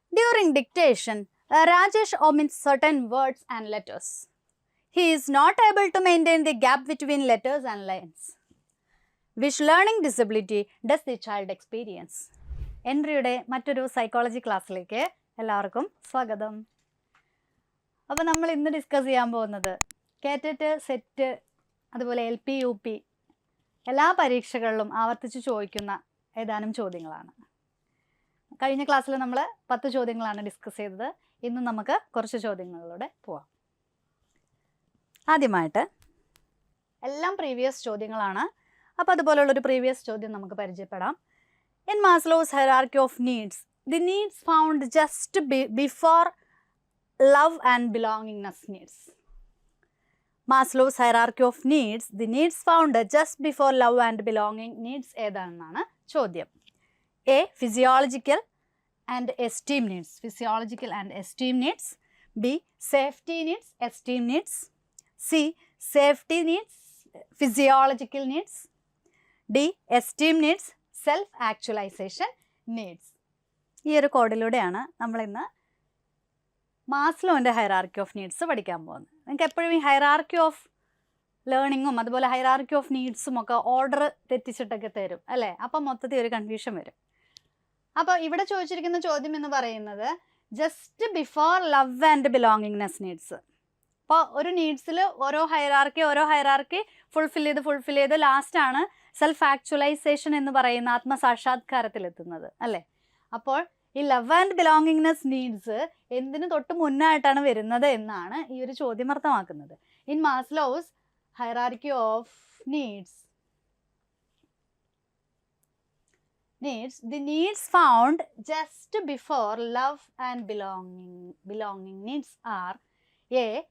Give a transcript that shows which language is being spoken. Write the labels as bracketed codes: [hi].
[en] During dictation, Rajesh omits certain words and letters. He is not able to maintain the gap between letters and lines. Which learning disability does the child experience? [ml] എൻട്രിയുടെ മറ്റൊരു psychology ക്ലാസ്സിലേക്ക് എല്ലാവർക്കും സ്വാഗതം. അപ്പോൾ നമ്മൾ ഇന്ന് discuss ചെയ്യാൻ പോകുന്നത് കേറ്ററ്റ്, set, അതുപോലെ LP, UP എല്ലാ പരീക്ഷകളിലും ആവർത്തിച്ച് ചോദിക്കുന്ന ഏതാനും ചോദ്യങ്ങളാണ്. കഴിഞ്ഞ ക്ലാസ്സിൽ നമ്മൾ 10 ചോദ്യങ്ങളാണ് ഡിസ്കസ് ചെയ്തത്. ഇന്ന് നമുക്ക് കുറച്ച് ചോദ്യങ്ങളിലൂടെ പോവാം. ആദ്യമായിട്ട് എല്ലാം പ്രീവിയസ് ചോദ്യങ്ങളാണ്. അപ്പോൾ അതുപോലുള്ളൊരു പ്രീവിയസ് ചോദ്യം നമുക്ക് പരിചയപ്പെടാം. [en] In Maslow's hierarchy of needs, the needs found just before love and belongingness needs. Maslow's hierarchy of needs, the needs found just before love and belonging needs [ml] ഏതാണെന്നാണ് ചോദ്യം. [en] A. Physiological and esteem needs. Physiological and esteem needs. B. Safety needs, esteem needs. C. Safety needs, physiological needs. D. Esteem needs, self actualization needs. [ml] ഈ ഒരു കോഡിലൂടെയാണ് നമ്മളിന്ന് മാസ്ലോൻ്റെ hierarchy of needs പഠിക്കാൻ പോകുന്നത്. നിങ്ങൾക്ക് എപ്പോഴും ഈ hierarchy of ലേണിങ്ങും അതുപോലെ ഹൈറാർക്കി ഓഫ് നീഡ്സും ഒക്കെ ഓർഡർ തെറ്റിച്ചിട്ടൊക്കെ തരും അല്ലേ? അപ്പം മൊത്തത്തിൽ ഒരു കൺഫ്യൂഷൻ വരും. അപ്പോൾ ഇവിടെ ചോദിച്ചിരിക്കുന്ന ചോദ്യം എന്ന് പറയുന്നത് [en] Just before love and belongingness needs. [ml] അപ്പോൾ ഒരു നീഡ്സിൽ ഓരോ ഹൈറാർക്കി ഫുൾഫിൽ ചെയ്ത് ലാസ്റ്റാണ് സെൽഫ് ആക്ച്വലൈസേഷൻ എന്ന് പറയുന്ന ആത്മസാക്ഷാത്കാരത്തിലെത്തുന്നത് അല്ലേ? അപ്പോൾ ഈ ലവ് ആൻഡ് ബിലോങ്ങിങ്നെസ് നീഡ്സ് എന്തിനു തൊട്ട് മുന്നായിട്ടാണ് വരുന്നത് എന്നാണ് ഈ ഒരു ചോദ്യം അർത്ഥമാക്കുന്നത്. [en] In Maslow's hierarchy of needs, the needs found just before love and belonging needs are A.